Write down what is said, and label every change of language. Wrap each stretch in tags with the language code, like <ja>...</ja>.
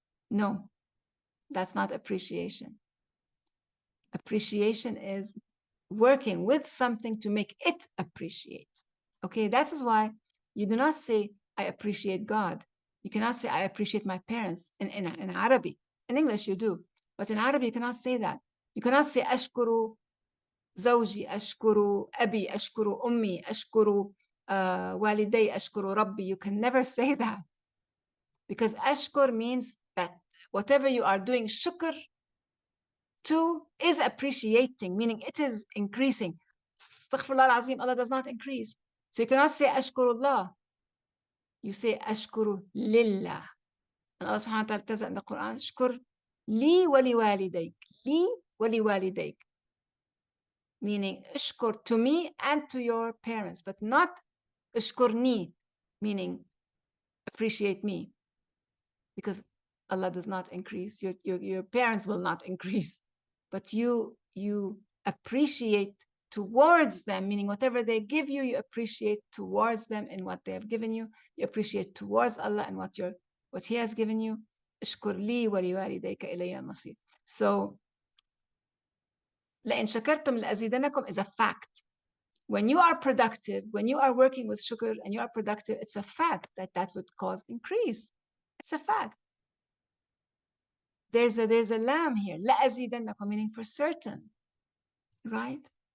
<en>No, that's not appreciation. Appreciation is working with something to make it appreciate. Okay, that is why you do not say, I appreciate God. You cannot say, I appreciate my parents in Arabic. In English, you do. But in Arabic, you cannot say that. You cannot say,</en> <ar>أشكر زوجي, أشكر أبي, أشكر أمي, أشكر والدي, أشكر ربي.</ar> <en>You can never say that. Because أشكر means that whatever you are doing, shukr to is appreciating, meaning it is increasing. Astaghfirullah al-Azim, Allah does not increase. So you cannot say Ashkurullah. You say Ashkuru lillah. And Allah subhanahu wa ta'ala tells in the Quran, Shkur li wali walidayk. Li wali walidayk. Meaning, Ashkur to me and to your parents, but not Ashkurni, meaning appreciate me. Because Allah does not increase. Your parents will not increase. But you appreciate towards them, meaning whatever they give you, you appreciate towards them in what they have given you. You appreciate towards Allah and what He has given you.</en> <ar>اشكر لي ولوالديك إلي المصير.</ar> <en>So,</en> <ar>لئن شكرتم لأزيدنكم</ar> <en>is a fact. When you are productive, when you are working with shukr and you are productive, it's a fact that would cause increase. It's a fact. There's a lam here, لأزيدنكم, meaning for certain, right?</en>